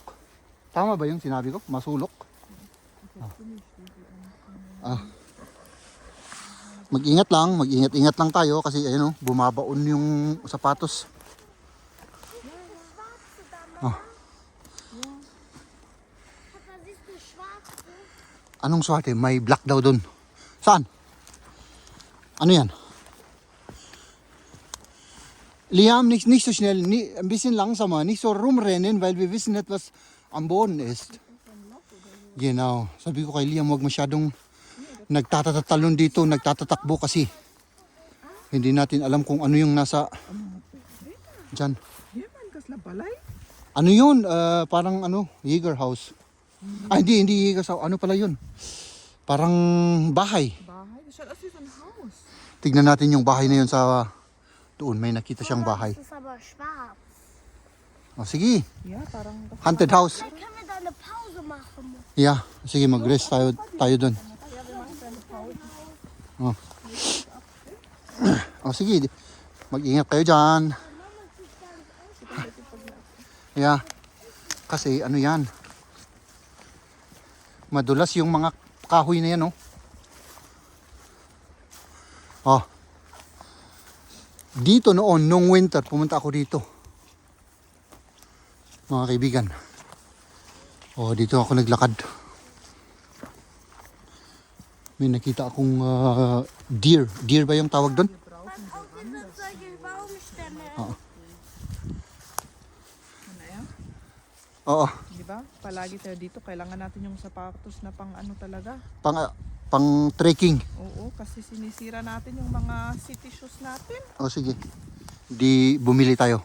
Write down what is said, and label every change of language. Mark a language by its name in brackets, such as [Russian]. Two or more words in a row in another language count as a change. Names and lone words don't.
[Filipino] Tama ba yung sinabi ko? Masulok. Mag-ingat lang tayo kasi ayun oh, bumabaon yung sapatos. [German] Papa, siehst du schwarze? [Filipino] Anong swerte? May black daw doon. Saan? Ano yan? [German] Liam, nicht so schnell, ein bisschen langsamer, nicht so rumrennen, weil wir wissen nicht, was am Boden ist. Genau. [Filipino] Sabi ko kay Liam, huwag masyadong nagtatatalon dito, nagtatatakbo kasi. Hindi natin alam kung ano yung nasa dyan. [Iloko] Yaman, kasla balay. [Filipino] Ano yun? Parang ano, Jäger House. Hindi Jäger House. Ano pala yun? Parang bahay. Bahay, [German] das schaut aus wie so ein Haus. [Filipino] Tignan natin yung bahay na yun sa doon. May nakita siyang bahay. [German] Das ist aber schwarz. [Filipino] O sige, Yeah, parang... [English] haunted house. [German] Dann können wir da eine Pause machen. [Filipino] Yeah, sige mag-rest tayo doon. Oh. O sige, mag-ingat kayo dyan. Yeah, kasi ano yan. Madulas yung mga kahoy na yan, oh. Oh. Dito noon, nung winter, pumunta ako dito. Mga kaibigan. Oh, dito ako naglakad. May nakita akong deer. Deer ba yung tawag doon? [German] Was auch diese solche Baumstämme. [Filipino] Oo. Ano yan? Oo. Di ba? Palagi tayo dito, kailangan natin yung sapatos na pang ano talaga. Pang trekking. Oo, kasi sinisira natin yung mga [English] city shoes [Filipino] natin. O sige. Di bumili tayo.